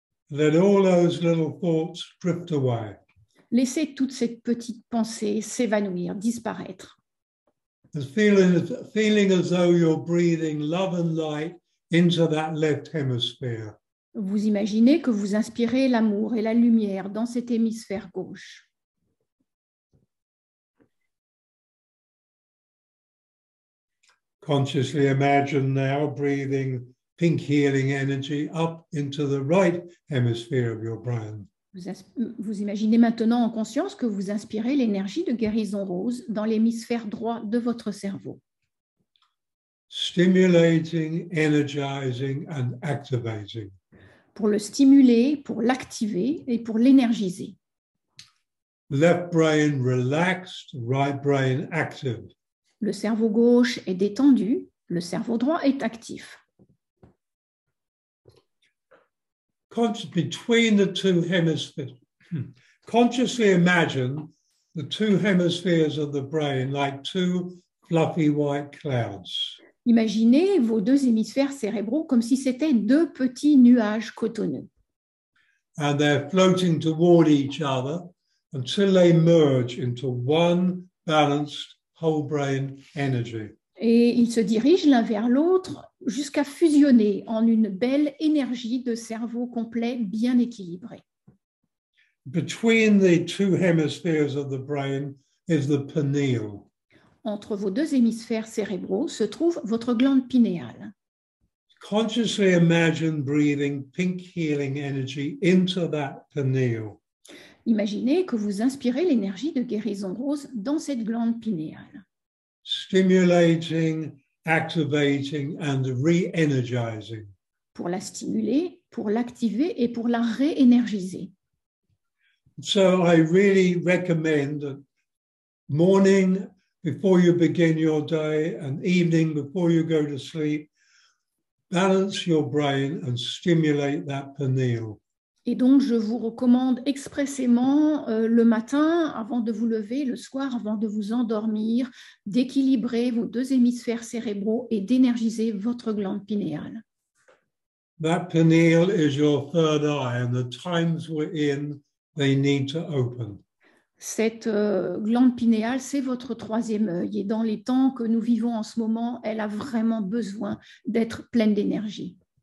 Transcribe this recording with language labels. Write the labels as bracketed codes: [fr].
[en] Let all those little thoughts drift away. [fr] Laissez toute cette petite pensée s'évanouir, disparaître. [en] Feeling as though you're breathing love and light into that left hemisphere. [fr] Vous imaginez que vous inspirez l'amour et la lumière dans cet hémisphère gauche. [en] Consciously imagine now breathing pink healing energy up into the right hemisphere of your brain. [fr] Vous imaginez maintenant en conscience que vous inspirez l'énergie de guérison rose dans l'hémisphère droit de votre cerveau. [en] Stimulating, energizing and activating. [fr] pour le stimuler, pour l'activer et pour l'énergiser. [en] Left brain relaxed, right brain active. [fr] Le cerveau gauche est détendu, le cerveau droit est actif. [en] Between the two hemispheres, consciously imagine the two hemispheres of the brain like two fluffy white clouds. [fr] Imaginez vos deux hémisphères cérébraux comme si c'était deux petits nuages cotonneux. [en] And they're floating toward each other until they merge into one balanced whole brain energy. [fr] Et ils se dirigent l'un vers l'autre jusqu'à fusionner en une belle énergie de cerveau complet bien équilibré. [en] Between the two hemispheres of the brain is the pineal. [fr] Entre vos deux hémisphères cérébraux se trouve votre glande pinéale. [en] Consciously imagine breathing pink healing energy into that pineal. [fr] Imaginez que vous inspirez l'énergie de guérison rose dans cette glande pinéale, [en] Stimulating, activating, and re-energizing. [fr] pour la stimuler, pour l'activer et pour la réénergiser. [en] So I really recommend that morning before you begin your day and evening before you go to sleep, balance your brain and stimulate that pineal. [fr] Et donc, je vous recommande expressément le matin, avant de vous lever, le soir, avant de vous endormir, d'équilibrer vos deux hémisphères cérébraux et d'énergiser votre glande pinéale. [en] That pineal is your third eye, and the times we're in, they need to open. [fr] Cette glande pinéale, c'est votre troisième œil. Et dans les temps que nous vivons en ce moment, elle a vraiment besoin d'être pleine d'énergie.